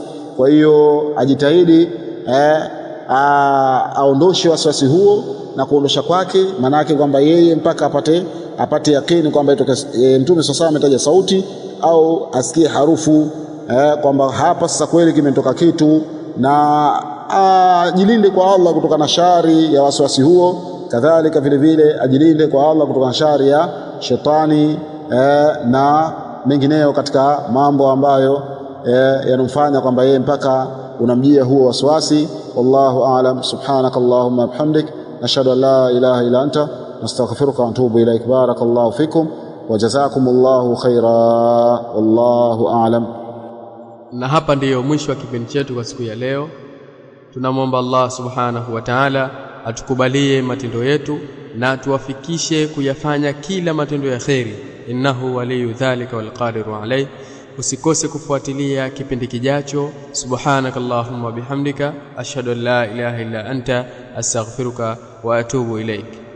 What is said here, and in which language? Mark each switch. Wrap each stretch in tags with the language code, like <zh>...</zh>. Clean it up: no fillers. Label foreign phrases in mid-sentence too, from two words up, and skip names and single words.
<sw>Kwa hiyo ajitahidi aondoshe wasiwasi huo, na kuondosha kwake manake kwamba yeye mpaka apate yakini kwamba Mtume sasa ametaja sauti au asikie harufu, kwamba hapa sasa kweli kimetoka kitu, na ajilinde kwa Allah kutoka na shari ya wasiwasi huo. Kadhalika vile vile ajilinde kwa Allah kutoka na shari ya shetani na mengineyo katika mambo ambayo yanamfanya kwamba yeye mpaka unamjia huo wasiwasi.</sw> <ar>والله أعلم. سبحانك اللهم وبحمدك، نشهد أن لا إله إلا أنت، نستغفرك ونتوب إليك. بارك الله فيكم وجزاكم الله خيرا. والله أعلم.</ar> <sw>Na hapa ndiyo mwisho wa kipindi chetu kwa siku ya leo. Tunamwomba Allah</sw> <ar>سبحانه وتعالى</ar> <sw>atukubalie matendo yetu na tuwafikishe kuyafanya kila matendo ya kheri.</sw> <ar>إنه ولي ذلك والقادر عليه.</ar> <sw>Usikose kufuatilia kipindi kijacho.</sw> <ar>سبحانك اللهم وبحمدك، أشهد أن لا إله إلا أنت، أستغفرك وأتوب إليك.</ar>